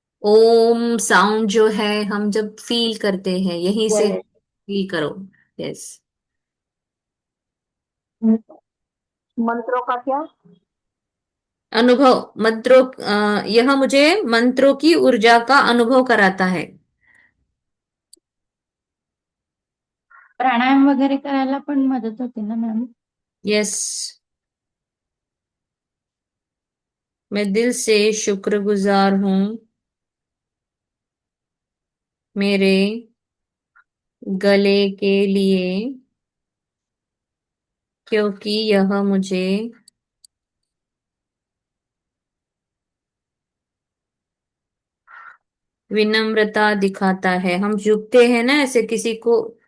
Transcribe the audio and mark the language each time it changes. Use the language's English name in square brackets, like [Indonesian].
[Hindi] ओम sound जो है, हम जब फील करते हैं यहीं से फील करो। [English] Yes. [Hindi] मंत्रों का क्या? अनुभव, मंत्रों, यह मुझे मंत्रों की ऊर्जा का अनुभव कराता है। [Marathi] प्राणायाम वगैरे करायला पण मदत होते ना मॅम? [English] Yes. [Hindi] मैं दिल से शुक्रगुजार हूँ मेरे गले के लिए, क्योंकि यह मुझे विनम्रता दिखाता है। हम झुकते हैं ना ऐसे किसी को